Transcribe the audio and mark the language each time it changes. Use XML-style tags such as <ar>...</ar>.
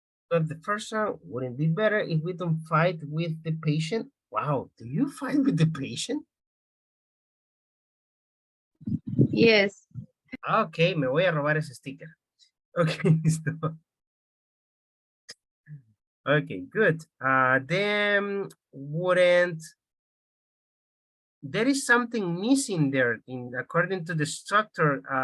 <en>But the first one, wouldn't it be better if we don't fight with the patient? Wow, do you fight with the patient? Yes.</en> <es>Okay, me voy a robar ese sticker.</es> <en>Okay, so. Okay, good. Then wouldn't, there is something missing there in according to the structure.</en>